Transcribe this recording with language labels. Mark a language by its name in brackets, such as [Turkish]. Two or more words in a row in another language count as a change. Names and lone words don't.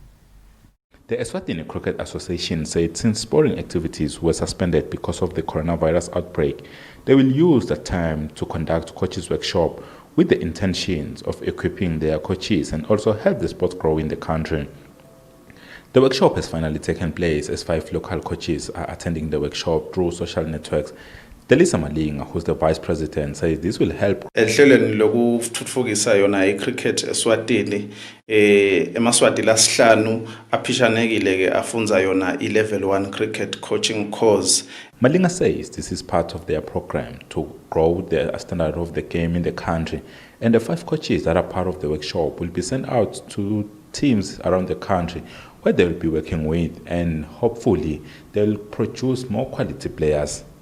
[English] The Eswatini Cricket Association said since sporting activities were suspended because of the coronavirus outbreak, they will use the time to conduct coaches workshop with the intentions of equipping their coaches and also help the sport grow in the country. The workshop has finally taken place as 5 local coaches are attending the workshop through social networks. Delisa Malinga, who's the vice president, says this will help. [Swati] Ehlelweni lokuthuthukisa yona icricket eSwatini emaswati lasihlanu aphishanekile ke afunza yona i- [English] level 1 cricket coaching course. Malinga says this is part of their program to grow the standard of the game in the country, and the 5 coaches that are part of the workshop will be sent out to teams around the country where they will be working with, and hopefully they'll produce more quality players.